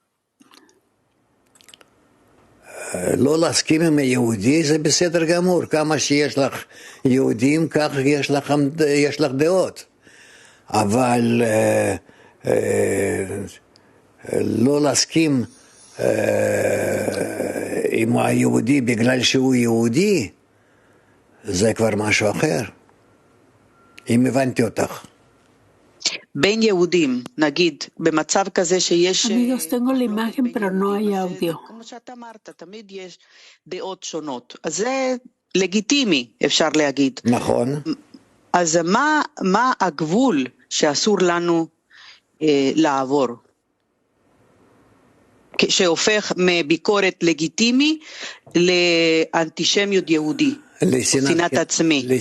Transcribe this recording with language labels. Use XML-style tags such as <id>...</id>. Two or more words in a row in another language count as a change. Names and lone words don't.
<he>לא להסכים עם היהודי זה בסדר גמור, כמה שיש לך יהודים כך יש לך דעות, אבל לא להסכים עם היהודי בגלל שהוא יהודי זה כבר משהו אחר, אם הבנתי אותך. בין יהודים, נגיד, במצב כזה שיש...</he> <es>Amigos, tengo la imagen, pero no hay audio.</es> <he>כמו שאתה אמרת, תמיד יש דעות שונות. אז זה לגיטימי, אפשר להגיד. נכון. אז מה הגבול שאסור לנו לעבור? שהופך מביקורת לגיטימי לאנטישמיות יהודי, שנאת עצמי.</he>